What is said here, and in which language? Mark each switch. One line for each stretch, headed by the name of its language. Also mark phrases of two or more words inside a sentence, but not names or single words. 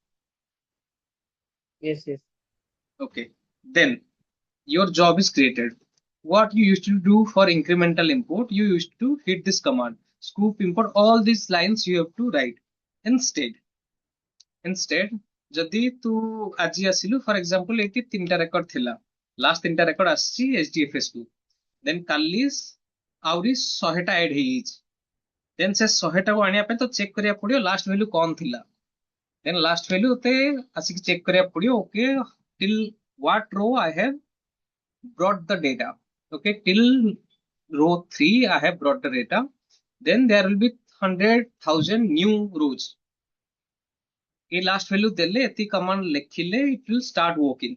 English: Yes, yes. Okay. Then your job is created. What you used to do for incremental import, you used to hit this command, scoop import, all these lines you have to write. Instead,
Odia: ଯଦି ତୁ ଆଜି ଆସିଲୁ,
English: for example
Odia: ଏଇଠି 3ଟା ରେକର୍ଡ ଥିଲା, ଲାଷ୍ଟ 3ଟା ରେକର୍ଡ ଆସିଛି HDFS କୁ, ଦେନ୍ କାଲି ଆହୁରି 100ଟା ଆଡ୍ ହେଇଯାଇଛି, ଦେନ୍ ସେ 100ଟାକୁ ଆଣିବା ପାଇଁ ତ ଚେକ୍ କରିବାକୁ ପଡିବ
English: last value
Odia: କଣ ଥିଲା, ଦେନ୍
English: last value
Odia: ତତେ ଆସିକି ଚେକ୍ କରିବାକୁ ପଡିବ, ଓକେ
English: till what row I have brought the data. Okay, till row 3 I have brought the data. Then there will be 100,000 new rows. A last value
Odia: ଦେଲେ ଏଇଠି
English: command lekhile, it will start working.